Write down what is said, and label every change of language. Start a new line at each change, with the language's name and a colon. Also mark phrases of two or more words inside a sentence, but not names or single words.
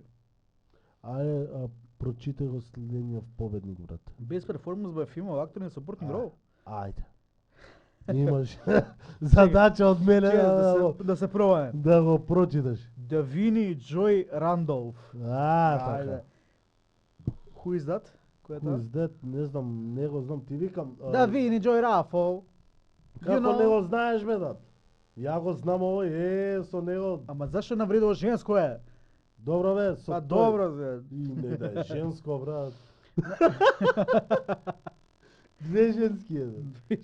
Macedonian: Ајде, прочитай го следниот победник, брат.
English: Best Performance by Female Actor in Supporting Role.
Macedonian: Ајде. Имаш задача од мене Да се пробаме. да го прочиташ. Давини Джой Рандолф. Така.
English: Who is that?
Macedonian: Кој е тоа? Пиздет, не знам, не го знам, ти викам. Давини Джой Рафол. Како не го знаеш, бе, дат? Ја го знам овој, со него. Ама зашто навредило женско е? Добро, бе, со Па тој. добро, бе. И не да е женско, брат. Две женски е, бе.